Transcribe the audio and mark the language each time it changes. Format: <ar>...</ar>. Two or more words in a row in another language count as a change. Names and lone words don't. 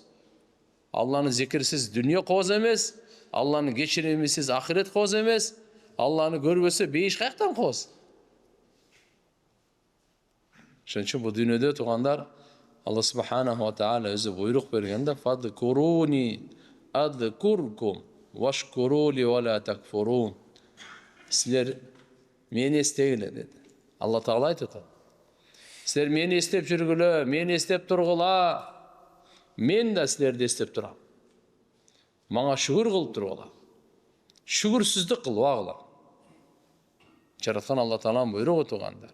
<ky>Алланын зикирсиз дүйнө кооз эмес, Алланын кечиримисиз ахирет кооз эмес, Алланы көрбөсө бейиш каяктан кооз. Ошон үчүн бул дүйнөдө туугандар Алла</ky> <ar>سبحانه وتعالى</ar> <ky>өзү буйрук бергенде</ky> <ar>فاذكروني أذكركم واشكروا لي ولا تكفرون.</ar> <ky>Силер мени эстегиле деди. Алла Таала айтат. Силер мени эстеп жүргүлө, мени эстеп тургула. Мен да силерди эстеп турам. Мага шүгүр кылып тургула. Шүгүрсүздүк кылбагыла. Жараткан Алла Тааланын буйругу туугандар.</ky>